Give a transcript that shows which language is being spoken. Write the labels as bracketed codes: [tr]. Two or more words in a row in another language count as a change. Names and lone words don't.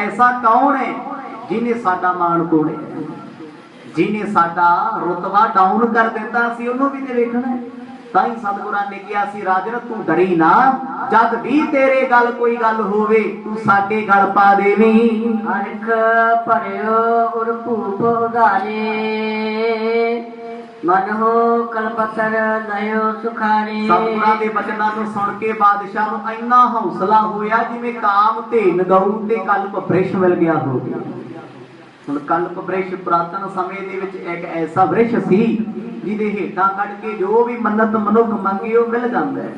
[pa] ਐਸਾ ਕੌਣ ਹੈ ਜਿਨ੍ਹੇਂ ਸਾਡਾ ਮਾਨ ਤੋੜਿਆ, ਜਿਨ੍ਹੇਂ ਸਾਡਾ ਰੁਤਬਾ ਡਾਉਨ ਕਰ ਦਿੱਤਾ, ਸੀ ਉਨ੍ਹੋਂਨੇ ਭੀ ਤੇ ਵੇਖਣਾ ਹੈ। ਤਾਈ ਸਤਿਗੁਰਾਂ ਨੇ ਕਹਾ ਸੀ ਰਾਜਨ ਤੂ ਡਰੀ ਨਾ, ਜਦ ਭੀ ਤੇਰੇ ਗਲ ਕੋਈ ਗੱਲ ਹੋਵੇ ਤੂ ਸਾਡੇ ਗਲ ਪਾ ਦੇਵੀ। [bra] अरख भरियो उर भूप उधारे, मन हो कलपतर लयो सुखारे। [pa] ਸਤਿਗੁਰਾਂ ਦੇ ਬਚਨਾਂ ਨੂੰ ਸੁਣ ਕੇ ਬਾਦਸ਼ਾਹ ਨੂੰ ਇੰਨਾ ਹੌਸਲਾ ਹੋਇਆ ਜਿਵੇਂ ਕਾਮ ਧੇਨ ਗਊ ਤੇ ਕਲਪ ਵ੍ਰਿਕਸ਼ ਮਿਲ ਗਿਆ ਹੋਵੇ। ਹੁਣ ਕਲਪ ਵ੍ਰਿਕਸ਼ ਪੁਰਾਤਨ ਸਮੇਂ ਦੇ ਵਿਚ ਇਕ ਐਸਾ ਵ੍ਰਿਕਸ਼ ਸੀ ਜਿਹਦੇ ਹੇਠਾਂ ਕੱਟ ਕੇ ਜੋ ਭੀ ਮੰਨਤ ਮਨੁੱਖ ਮੰਗੇ ਵੋ ਮਿਲ ਜਾਂਦਾ ਹੈ।